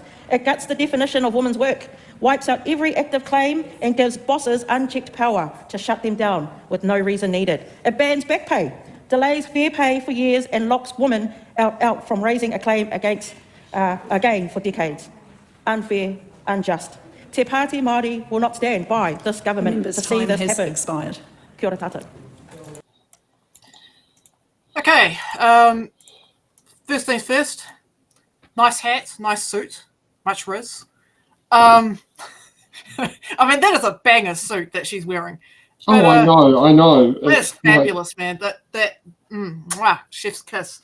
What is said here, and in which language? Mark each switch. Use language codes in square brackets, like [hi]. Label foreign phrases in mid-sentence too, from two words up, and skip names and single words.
[en] It guts the definition of women's work, wipes out every active claim and gives bosses unchecked power to shut them down with no reason needed. It bans back pay, delays fair pay for years and locks women out from raising a claim against again for decades. Unfair, unjust. Te Pāti Māori will not stand by this government to see this happen. Expired. [mi] Kia ora tātou. [en] Okay, first things first, nice hat, nice suit, much riz. I mean, that is a banger suit that she's wearing. But, I know. That's fabulous, man. Chef's kiss.